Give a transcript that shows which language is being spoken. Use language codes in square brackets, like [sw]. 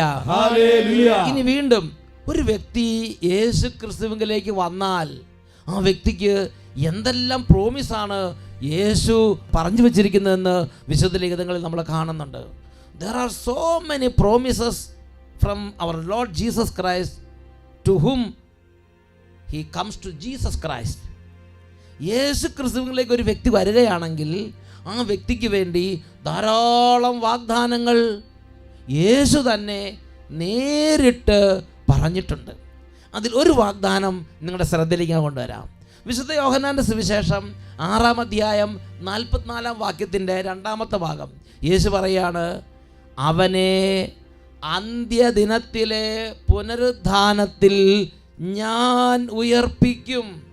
[ml] Hallelujah. ഇനി വീണ്ടും ഒരു വ്യക്തി യേശു ക്രിസ്തുവിലേക്ക് വന്നാൽ ആ വ്യക്തിക്ക് എന്തെല്ലാം പ്രോമിസാണ് യേശു പറഞ്ഞു വെച്ചിരിക്കുന്നതെന്ന് വിശുദ്ധ ലിഖിതങ്ങളിൽ നമ്മൾ കാണുന്നുണ്ട്. [en] There are so many promises from our Lord Jesus Christ to whom he comes to Jesus Christ. [ml] യേശു ക്രിസ്തുവിലേക്ക് ഒരു വ്യക്തി വരികയാണെങ്കിൽ ആ വ്യക്തിക്ക് വേണ്ടി ധാരാളം വാഗ്ദാനങ്ങൾ യേശു തന്നെ നേരിട്ട് പറഞ്ഞിട്ടുണ്ട്. അതിൽ ഒരു വാഗ്ദാനം നിങ്ങളുടെ ശ്രദ്ധയിലേക്ക് കൊണ്ടുവരാം. വിശുദ്ധ യോഹന്നാൻ്റെ സുവിശേഷം 6-ാം അധ്യായം 44-ാം വാക്യത്തിൻ്റെ 2-ാമത്തെ ഭാഗം യേശു പറയാണ്, അവനെ അന്ത്യദിനത്തിലെ പുനരുദ്ധാനത്തിൽ ഞാൻ ഉയർപ്പിക്കും.